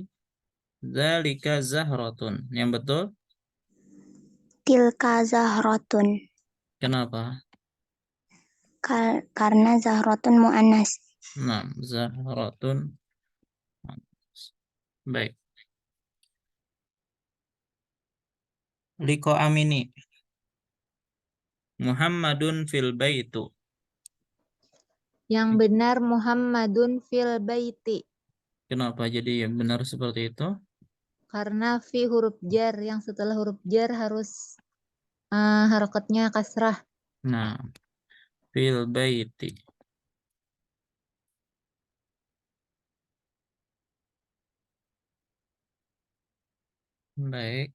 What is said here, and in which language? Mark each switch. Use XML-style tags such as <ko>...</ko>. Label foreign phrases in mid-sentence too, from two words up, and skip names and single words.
<ar>Zalika zahratun.</ar> <id>Yang betul?</id> <ar>Tilka zahratun.</ar> <id>Kenapa? Karena</id> <ar>zahratun mu'annas.</ar> <id>Nah, zahratun. Baik. Liko amini.</id> <ar>Muhammadun fil baitu.</ar> <id>Yang benar</id> <ar>Muhammadun fil baiti.</ar> <id>Kenapa jadi benar seperti itu? Karena fi huruf jar, yang setelah huruf jar harus harokatnya kasrah. Nah,</id> <ar>fil baiti.</ar> <id>Baik.</id>